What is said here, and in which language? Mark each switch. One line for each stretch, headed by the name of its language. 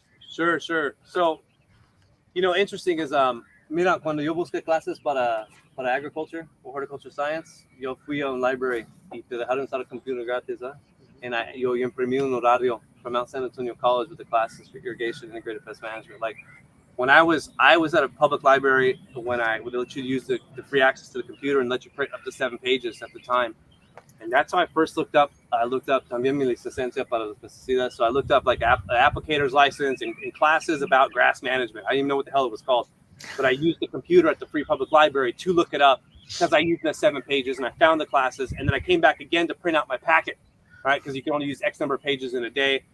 English: Sure. So, interesting is,
Spanish: mira, cuando yo busqué clases para
English: agriculture or horticulture science,
Spanish: yo fui a un library y te dejaron usar el computer gratis, ¿eh?
English: And
Spanish: yo imprimí un horario
English: from Mount San Antonio College with the classes for irrigation, integrated pest management. Like when I was at a public library when they let you use the free access to the computer and let you print up to 7 pages at the time. And that's how I first looked up
Spanish: también mi licencia para los pesticidas.
English: So I looked up like applicator's license and classes about grass management. I didn't even know what the hell it was called, but I used the computer at the free public library to look it up because I used the 7 pages and I found the classes. And then I came back again to print out my packet, right? Because you can only use X number of pages in a day.